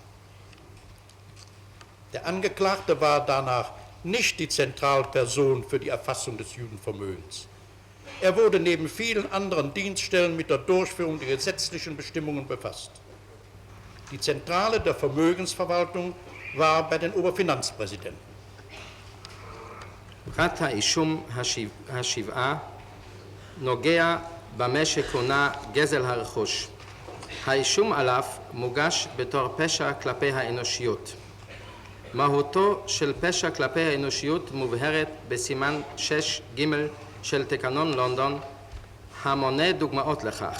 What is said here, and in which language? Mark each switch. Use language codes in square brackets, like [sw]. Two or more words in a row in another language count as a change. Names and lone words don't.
[de] Der Angeklagte war danach nicht die Zentralperson für die Erfassung des Judenvermögens. Er wurde neben vielen anderen Dienststellen mit der Durchführung der gesetzlichen Bestimmungen befasst. Die Zentrale der Vermögensverwaltung war bei den Oberfinanzpräsidenten. [he] פרט האישום השבעה נוגע במה שכונה גזל הרכוש. האישום עליו מוגש בתור פשע כלפי האנושיות. מהותו של פשע כלפי האנושיות מובהרת בסימן 6ג של תקנון לונדון, המונה דוגמאות לכך.